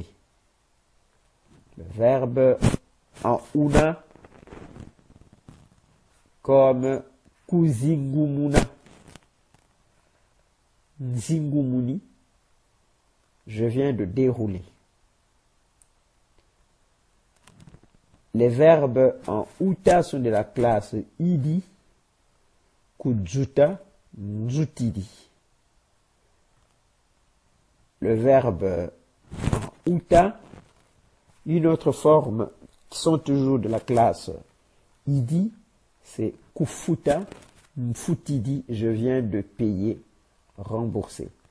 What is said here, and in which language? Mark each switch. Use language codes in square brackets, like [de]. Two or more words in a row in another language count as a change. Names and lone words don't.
[fr] Le verbe en una, comme [kg] kuzingumuna, nzingumuni. [fr] Je viens de dérouler. Les verbes en uta sont de la classe idi, [kg] kudzuta, nzutidi. [fr] Le verbe en uta, une autre forme qui sont toujours de la classe idi, c'est [kg] kufuta, mfutidi, [fr] je viens de payer, rembourser.